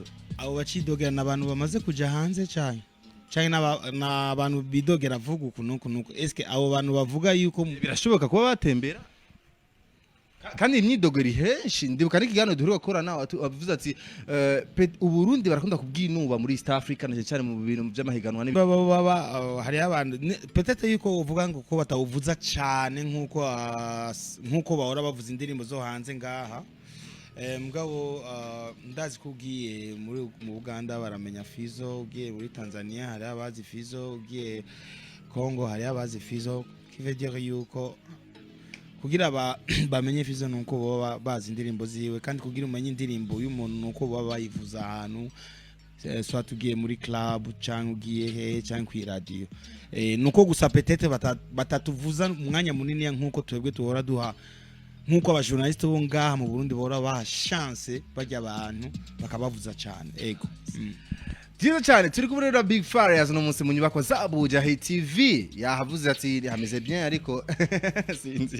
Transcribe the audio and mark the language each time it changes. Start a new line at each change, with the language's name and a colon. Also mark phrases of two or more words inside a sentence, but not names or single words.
Rundi: Abo bacidogera nabantu bamaze kuja hanze cyane n'abantu bidogera vuga ukuntu eske abo bantu bavuga yuko birashoboka kuba batembera kandi imyidogeri henshi ndibuka n'ikigano duheruka gukora nawe avuze ati uburundi barakunda kubwinuba muri East Africa na cyane mu bintu by'amahiganwa hari abantu peut-être yuko uvuga ngo ko batawuvuza cyane nkuko bahora bavuza indirimbo zo hanze ngaha. Mugabo ndazi kugiye mu Uganda baramenya Fizzo, ugiye muri Tanzania hari abazi Fizzo, ugiye Congo hari abazi Fizzo,
French: qui veut dire
Rundi: yuko kugira bamenye Fizzo nuko baba bazi indirimbo ziwe kandi kugira umenye indirimbo y'umuntu nuko baba bayivuza ahantu soit tugiye muri club cyangwa ugiye he cyangwa ku radio nuko gusa peut-être batatuvuza umwanya munini nkuko twebwe tuhora duha nkuko abajournaliste bo ngaha mu Burundi bora baha chance bajya abantu bakabavuza cyane ego. Dizo cyane turi kumwe na Big Farious no munsi mu nyubako za Bujahit TV yahavuze ati hameze bien ariko sinzi.